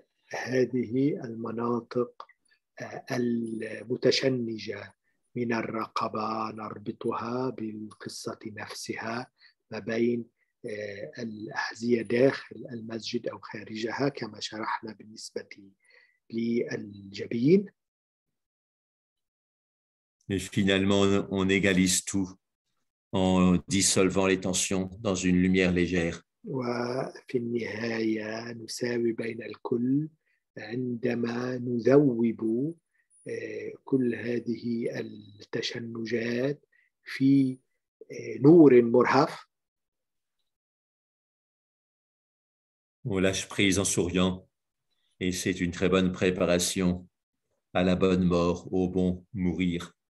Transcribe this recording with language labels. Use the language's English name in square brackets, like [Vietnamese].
[Arabic] هذه المناطق المتشنجة من الرقبة نربطها بالقصة نفسها ما بين الأحذية داخل المسجد أو خارجها كما شرحنا بالنسبة للجبين. [French] Et finalement, on égalise tout en dissolvant les tensions dans une lumière légère. [Arabic] وفي النهاية نساوي بين الكل عندما نذوب كل هذه التشنجات في نور مرهف. [French] On lâche prise en souriant et c'est une très bonne préparation à la bonne mort, au bon mourir.